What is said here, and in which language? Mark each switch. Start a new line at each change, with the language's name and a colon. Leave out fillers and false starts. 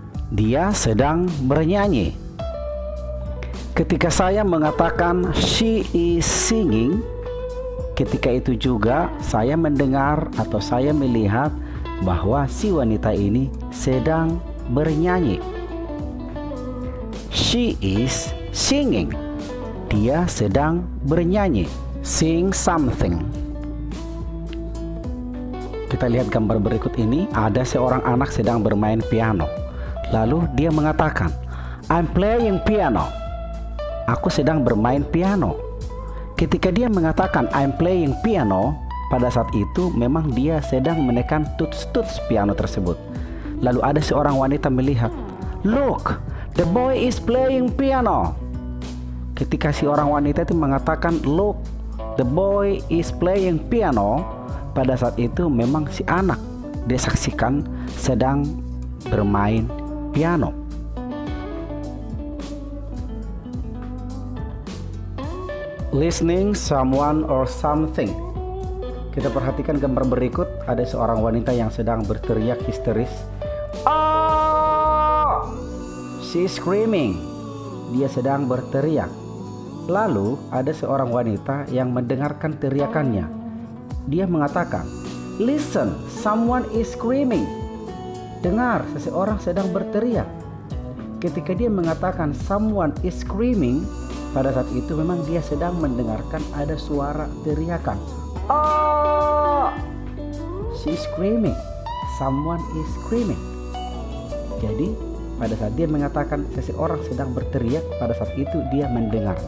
Indonesian: Dia sedang bernyanyi. Ketika saya mengatakan
English: she is singing,
Indonesian: ketika itu juga saya mendengar atau saya melihat bahwa si wanita ini sedang bernyanyi.
English: She is singing.
Indonesian: Dia sedang bernyanyi.
English: Sing something.
Indonesian: Kita lihat gambar berikut ini. Ada seorang anak sedang bermain piano. Lalu dia mengatakan,
English: I'm playing piano.
Indonesian: Aku sedang bermain piano. Ketika dia mengatakan
English: I'm playing piano,
Indonesian: pada saat itu memang dia sedang menekan tuts-tuts piano tersebut. Lalu ada seorang wanita melihat,
English: look, the boy is playing piano.
Indonesian: Ketika si orang wanita itu mengatakan
English: look, the boy is playing piano,
Indonesian: pada saat itu memang si anak disaksikan sedang bermain piano.
English: Listening someone or something.
Indonesian: Kita perhatikan gambar berikut. Ada seorang wanita yang sedang berteriak histeris.
English: Oh! She's screaming.
Indonesian: Dia sedang berteriak. Lalu ada seorang wanita yang mendengarkan teriakannya. Dia mengatakan,
English: listen, someone is screaming.
Indonesian: Dengar, seseorang sedang berteriak. Ketika dia mengatakan
English: someone is screaming,
Indonesian: pada saat itu memang dia sedang mendengarkan ada suara teriakan.
English: Oh, she's screaming. Someone is screaming.
Indonesian: Jadi pada saat dia mengatakan seseorang sedang berteriak, pada saat itu dia mendengar.